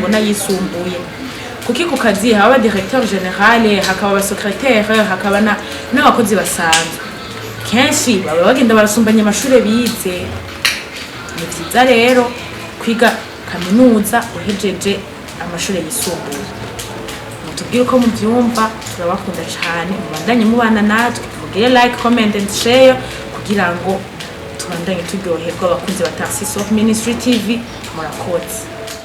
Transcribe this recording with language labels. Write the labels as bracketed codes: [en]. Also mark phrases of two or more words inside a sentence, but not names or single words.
[rn] n'ayisumbuye kuki ku kazi haba [fr] directeur général [rn] hakaba aba secrétaire hakaba n'abakozi basanzwe kenshi baba bagenda barasumbanya amashuri bize ni vyiza rero kwiga kaminuza uhejeje amashuri yisumbuye mutubwire uko muvyumva turabakunda cyane mubandanye mubana natwe mugire [en] like comment and share [rn] kugira ngo tubandanye turyoherwa abakunzi ba Taxi Soft Ministry TV murakoze